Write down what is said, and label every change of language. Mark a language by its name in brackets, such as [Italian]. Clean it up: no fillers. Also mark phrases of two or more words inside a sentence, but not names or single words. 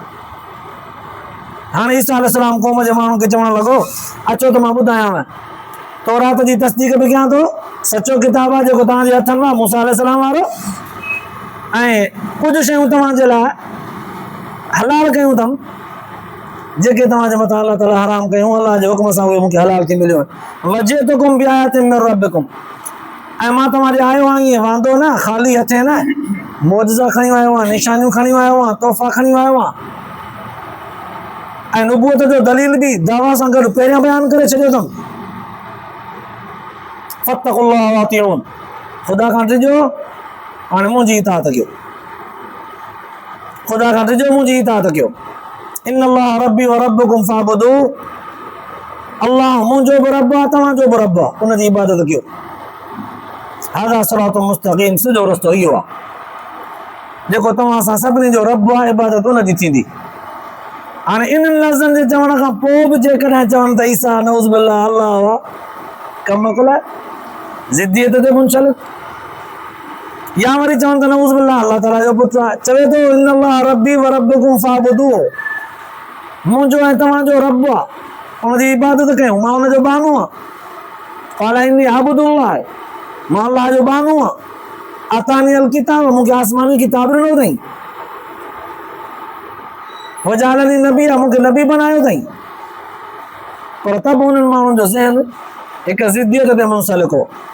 [Sindhi] हाणे ईसा अलैहिस्सलाम क़ौम जे माण्हुनि खे चवणु लॻो अचो त मां ॿुधायांव, तौरात जी तस्दीक़ बि कयां थो, सचो किताबु आहे जेको तव्हांजे हथनि में मूसा अलैहिस्सलाम वारो, ऐं कुझु शयूं तव्हांजे लाइ हलाल कयूं अथमि जेके तव्हांजे मथां अल्लाह ताला हराम कयूं, अल्लाह जे हुक्म सां उहे मूंखे हलाल थी मिलियूं आहिनि। [Arabic] وجئتكم بآيات من ربكم, [Sindhi] ऐं मां तव्हां ॾे आयो आहियां ईअं वांदो न, ख़ाली हथे न, मौजज़ा खणी आयो आहियां, निशानियूं खणी आयो आहियां, तोहफ़ा खणी आयो आहियां, ऐं नुबूअत जो दलील बि दावा सां गॾु पहिरियां बयानु करे छॾियो अथमि। [Arabic] فاتقوا الله وأطيعون, [Sindhi] ख़ुदा खां ॾिजो, हाणे मुंहिंजी इताअत कयो, ख़ुदा खां ॾिजो, मुंहिंजी इताअत कयो। [Arabic] إن الله ربي وربكم فاعبدوا, [Sindhi] अल्लाह मुंहिंजो बि रब आहे, तव्हांजो बि रब आहे, उनजी इबादत कयो। [Arabic] هذا صراط مستقيم, [Sindhi] सिधो रस्तो इहो आहे जेको तव्हां सां सभिनी जो रब आहे, इबादत उनजी थींदी। हाणे इन्हनि लफ़्ज़नि जे चवण खां पोइ बि जेकॾहिं चवनि त ईसा [Arabic] نعوذ بالله [Sindhi] अल्लाह आहे, कम कुल ज़िद्दियत ते मुंशलिक, या वरी चवनि त [Arabic] نعوذ بالله [Sindhi] अल्लाह ताला जो पुटु आहे। [Arabic] चवे थो إن الله ربي وربكم فاعبدوا, [Sindhi] मुंहिंजो ऐं तव्हांजो रब आहे, उनजी इबादत कयूं, मां उनजो बानो आहियां। [Arabic] قال إني عبد الله, [Sindhi] मां अल्लाह जो बानो आहियां। [Arabic] آتاني الكتاب, [Sindhi] मूंखे आसमानी किताब ॾिनो अथई। [Arabic] وجعلني نبي [Sindhi] आहे, मूंखे नबी बनायो अथई। पर तब उन्हनि माण्हुनि जो ज़हन हिकु ज़िद्दियत ते मुंसलिक हो।